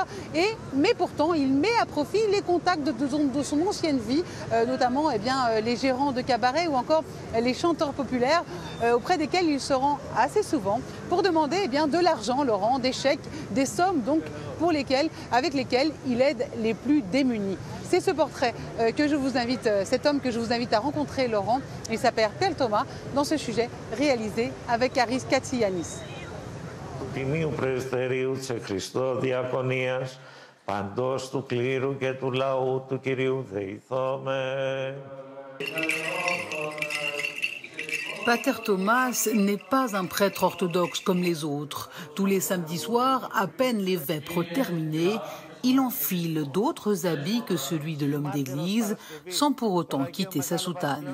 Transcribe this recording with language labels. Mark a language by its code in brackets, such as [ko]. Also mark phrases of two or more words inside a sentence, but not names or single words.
[fr] Mais pourtant, il met à profit les contacts de son ancienne vie, notamment les gérants de cabaret ou encore les chanteurs populaires auprès desquels il se rend assez souvent pour demander de l'argent, Laurent, des chèques, des sommes donc avec lesquels il aide les plus démunis. C'est ce portrait cet homme que je vous invite à rencontrer, Laurent. Il s'appelle Père Thomas, dans ce sujet réalisé avec Aris Katsianis. [el] Τιμίου Πρεσβτερίου της Χριστό Διακονίας, παντός του κλήρου και του λαού του Κυρίου δεηθώμε. [fr] Pater Thomas n'est pas un prêtre orthodoxe comme les autres. Tous les samedis soirs, à peine les vêpres terminées, il enfile d'autres habits que celui de l'homme d'église, sans pour autant quitter sa soutane.